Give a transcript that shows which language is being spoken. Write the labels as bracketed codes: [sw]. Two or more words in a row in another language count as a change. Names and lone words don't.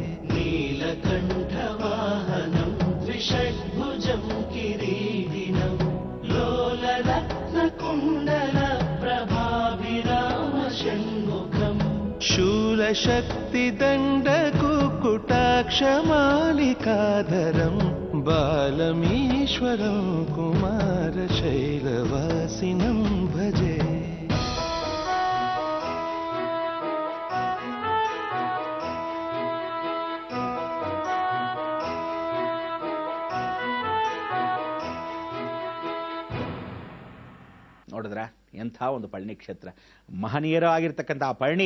[sa] నీలకంఠవాహనం ద్విషడ్భుజం కిరీటినం లోలరత్నకుండల ప్రభాభిరామ షణ్ముఖం శూలశక్తిదండకుకుటాక్షమాలికాధరం బాలమీశ్వరం కుమారశైలవాసినం భజే. [kn] ನೋಡಿದ್ರ ಎಂಥ ಒಂದು ಪಳನಿ ಕ್ಷೇತ್ರ, ಮಹನೀಯರಾಗಿರ್ತಕ್ಕಂಥ ಆ ಪಳನಿ.